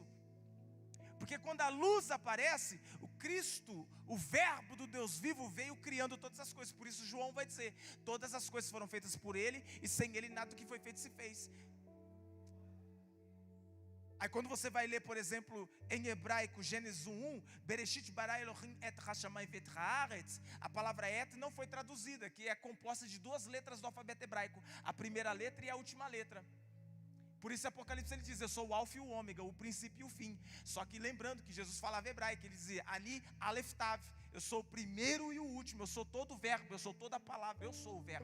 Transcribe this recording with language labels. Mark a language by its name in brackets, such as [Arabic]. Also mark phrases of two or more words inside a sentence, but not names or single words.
[Portuguese] Porque quando a luz aparece, o Cristo, o verbo do Deus vivo, veio criando todas as coisas. Por isso João vai dizer: todas as coisas foram feitas por Ele, e sem Ele nada do que foi feito se fez. Aí quando você vai ler, por exemplo, em hebraico, Gênesis 1:1, [Hebrew] בראשית ברא אלהים את השמים ואת הארץ, [Portuguese] a palavra et não foi traduzida, que é composta de duas letras do alfabeto hebraico, a primeira letra e a última letra. Por isso Apocalipse ele diz: eu sou o alfa e o ômega, o princípio e o fim. Só que lembrando que Jesus falava hebraico, ele dizia: [Hebrew] אני אלף תו, [Portuguese] eu sou o primeiro e o último, eu sou todo o verbo, eu sou toda a palavra, eu sou o verbo.